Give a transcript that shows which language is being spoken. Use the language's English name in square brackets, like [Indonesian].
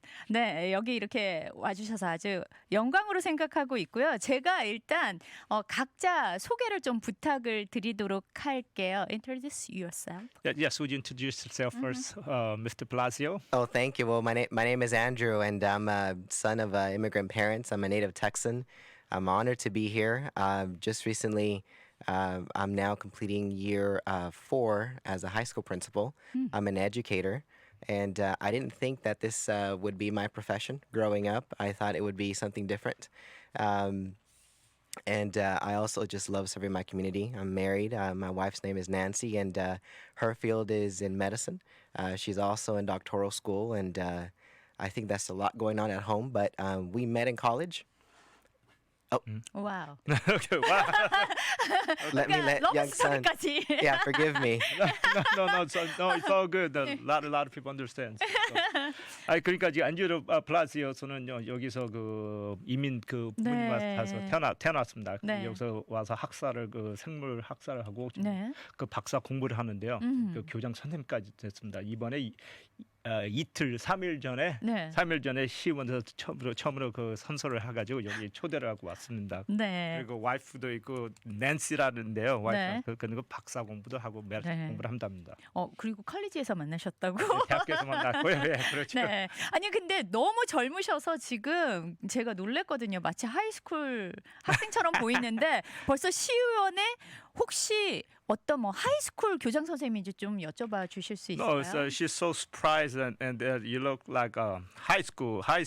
[Korean] 네, 여기 이렇게 와주셔서 아주 영광으로 생각하고 있고요. 제가 일단 각자 소개를 좀 부탁을 드리도록 할게요. [English] Introduce yourself. Yes, would you introduce yourself first, Mr. Palacios? Oh, thank you. Well, my name is Andrew, and I'm a son of immigrant parents. I'm a native Texan. I'm honored to be here. Just recently, I'm now completing year 4 as a high school principal. I'm an educator. And I didn't think that this would be my profession growing up. I thought it would be something different. And I also just love serving my community. I'm married. My wife's name is Nancy, and her field is in medicine. She's also in doctoral school, and I think that's a lot going on at home. But we met in college. Oh, 와우. Okay. Wow. let me let 러브 young son. 스토리까지. Yeah, forgive me. No, it's all good. A lot of people understand. [Korean] 아, 그러니까 지금 안드류 플라시오스는요 여기서 그 이민 그 부모님 네. 와서 태어났습니다. 네. 여기서 와서 학사를 그 생물 학사를 하고 네. 그 박사 공부를 하는데요. 그 교장 선생님까지 됐습니다. 이번에 이틀 3일 전에 네. 3일 전에 시의원에서 처음으로 그 선서를 해가지고 여기 초대를 하고 왔습니다. 네. 그리고 와이프도 있고 낸시라는데요. 네. 와이프 그리고 박사 공부도 하고 매일 네. 공부를 한답니다. 그리고 컬리지에서 만나셨다고? 대학교에서 만났고요. 네, 그렇죠. 네. 아니 근데 너무 젊으셔서 지금 제가 놀랬거든요. 마치 하이스쿨 학생처럼 보이는데 벌써 시의원에 혹시 어떤 뭐 하이스쿨 교장 선생님인지 좀 여쭤봐 주실 수 있어요? [English] No, so she's so surprised and you look like high school.